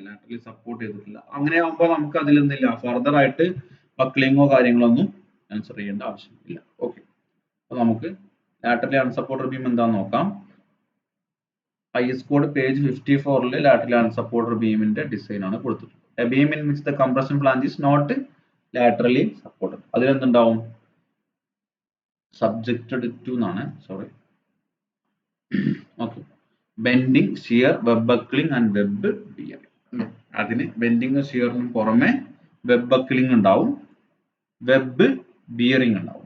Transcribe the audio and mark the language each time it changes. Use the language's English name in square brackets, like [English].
[Malayalam] Laterally support ചെയ്തിട്ടില്ല. അങ്ങനെ ആകുമ്പോൾ നമുക്ക് അതിലൊന്നുമില്ല ഫർദർ ആയിട്ട് ബക്ലിങ്ങോ കാര്യങ്ങളൊന്നും ആൻസർ ചെയ്യേണ്ട ആവശ്യമില്ല. ഓക്കെ. അപ്പൊ നമുക്ക് ലാറ്ററലി അൺസപ്പോർട്ടഡ് ബീം എന്താന്ന് നോക്കാം. IS code page 54 laterally unsupported ബീമിന്റെ ഡിസൈൻ ആണ് കൊടുത്തിട്ടുള്ളത്. [English] A beam in which the compression flange is not laterally supported. [Malayalam] അതിലെന്തുണ്ടാവും, [English] subjected to [Malayalam] എന്നാണ്, sorry. Okay. Bending, shear, web buckling and web bearing. അതിന് bending ഷിയറിന് പുറമെ web buckling ഉണ്ടാവും, web bearing ഉണ്ടാവും.